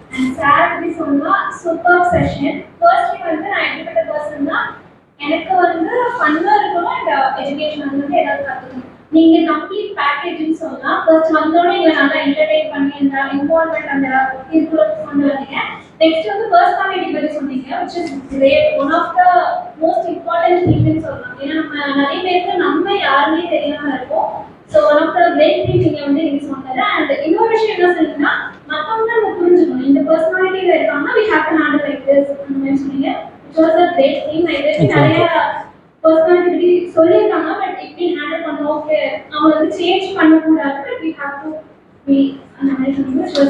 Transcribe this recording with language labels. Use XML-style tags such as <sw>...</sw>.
<ta>And sir எப்படி சொன்னா super session. First வந்து நான் எப்படிப்பட்ட பர்சன் தான், எனக்கு வந்து ஃபன்னா இருக்கணும் அண்ட் எஜுகேஷன் வந்து ஏதாவது கற்றுக்கணும். நீங்க கம்ப்ளீட் பேக்கேஜ்னு சொன்னா ஃபர்ஸ்ட் வந்தோடனே எங்களை நல்லா என்டர்டெயின் பண்ணி அந்த இன்வால்வ்மெண்ட் அந்த இதுக்குள்ள கொண்டு வந்தீங்க. நெக்ஸ்ட் வந்து பர்சனாலிட்டி பற்றி சொன்னீங்க,</ta> <en>which is great, one of the most important things</en> <ta>சொல்லலாம். ஏன்னா நம்ம நிறைய பேருக்கு நம்ம யாருமே தெரியாம இருக்கோம். So</ta> <en>one of the great thing</en> <ta>நீங்க வந்து நீங்க சொன்னது. அண்ட் இன்னொரு விஷயம் என்ன சொன்னீங்கன்னா, மற்றவங்க நம்ம புரிஞ்சுக்கணும், இந்த பர்சனாலிட்டியில இருக்காங்கன்னா</ta> <en>we have to handle like this</en> <ta>அந்த மாதிரி சொன்னீங்க.</ta> <en>It was a great thing.</en> <ta>நிறைய பர்சனாலிட்டி பற்றி சொல்லியிருக்காங்க, பட் இப்படி ஹேண்டில் பண்ணோம், ஓகே அவங்க வந்து சேஞ்ச் பண்ணக்கூடாது, but</ta> <en>we have to be</en> <ta>அந்த மாதிரி சொன்னீங்க.</ta>